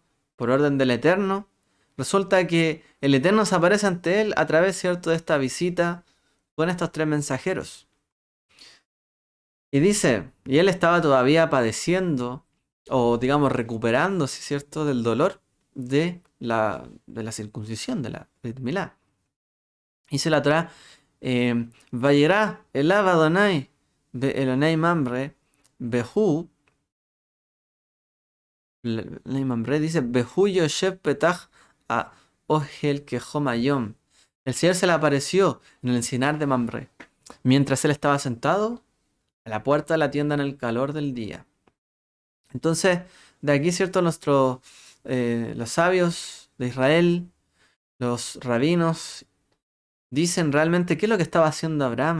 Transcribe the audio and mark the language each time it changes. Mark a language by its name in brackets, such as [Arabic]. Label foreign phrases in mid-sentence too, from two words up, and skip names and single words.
[Spanish] Por orden del Eterno, resulta que el Eterno se aparece ante él a través, ¿cierto?, de esta visita con estos tres mensajeros. Y dice, y él estaba todavía padeciendo, o digamos recuperándose, ¿cierto?, del dolor de la circuncisión, de la Brit Milá. Dice la Torá, [Hebrew] וירא אליו ה' אלוני ממרא והוא, אלוני ממרא dice, והוא יושב פתח האהל כחם היום. [Spanish] El Señor se le apareció en el encinar de Mamre, mientras él estaba sentado a la puerta de la tienda en el calor del día. Entonces, de aquí, ¿cierto? Los sabios de Israel, los rabinos, dicen realmente qué es lo que estaba haciendo Abraham.